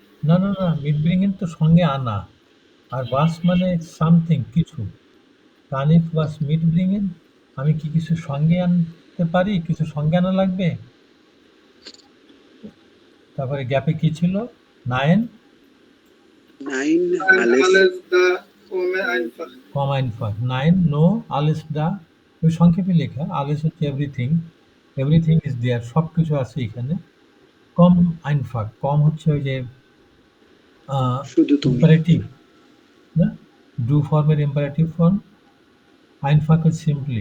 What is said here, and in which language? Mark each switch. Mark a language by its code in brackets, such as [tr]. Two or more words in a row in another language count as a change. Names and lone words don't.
[bn] না না না, [de] mit bringen [bn] তো সঙ্গে আনা, আর বাস মানে সামথিং কিছু। [de] kann ich was mit bringen, [bn] আমি কি কিছু সঙ্গে আনতে পারি, কিছু সঙ্গে আনা লাগবে। তারপরে গ্যাপে কি ছিল? নাইন [de] alles da komme einfach komm einfach. nein no alles da, [bn] ওই সংক্ষেপে লেখা। আলেস হচ্ছে এভরিথিং, [en] everything is there, [bn] সব কিছু আছে এখানে। [de] komm einfach, [bn] কম হচ্ছে ওই যে ইম্পারেটিভ, না? ডু ফর্মের [en] imperative form. [bn] আইনফাক হচ্ছে সিম্পলি।